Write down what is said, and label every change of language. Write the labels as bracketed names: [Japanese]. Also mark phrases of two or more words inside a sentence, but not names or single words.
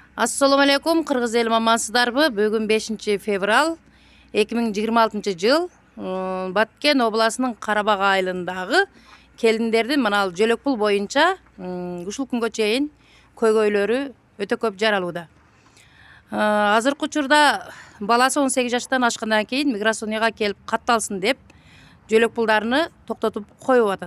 [Arabic] السلام عليكم, [Kyrgyz] Кыргыз элим амансыздарбы? Бүгүн 5 февраль 2026 жыл Баткен обласының Карабак айылындагы келиндердин мына Жөлөкпул боюнча ушул күнгө чейин көйгөйлөрү өтө көп жаралууда. Азыркы учурда баласы 18 жаштан ашкандан кийин миграцияга келип катталсын деп Жөлөкпулдарны токтотуп коюп атат.